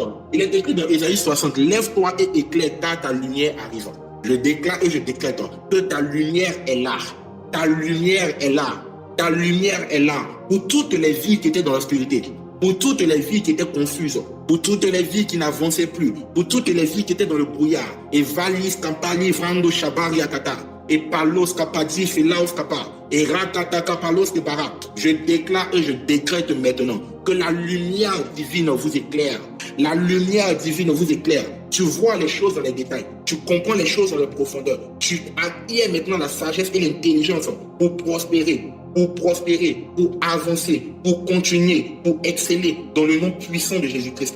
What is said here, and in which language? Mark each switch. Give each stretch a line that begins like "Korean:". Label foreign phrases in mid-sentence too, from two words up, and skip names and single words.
French: Il est écrit dans Ésaïe 60, lève-toi et éclaire car ta lumière arrive. Je déclare et je décrète que ta lumière est là. Ta lumière est là. Ta lumière est là. Pour toutes les vies qui étaient dans l'obscurité, pour toutes les vies qui étaient confuses, pour toutes les vies qui n'avançaient plus, pour toutes les vies qui étaient dans le brouillard. Et valis campali vrando shabari akata. Et palos kapadi filaos kapa. Et ratata kapalos kebara. Je déclare et je décrète maintenant que la lumière divine vous éclaire. La lumière divine vous éclaire. Tu vois les choses dans les détails. Tu comprends les choses dans la profondeur. Tu acquiers maintenant la sagesse et l'intelligence pour prospérer, pour avancer, pour continuer, pour exceller dans le nom puissant de Jésus-Christ.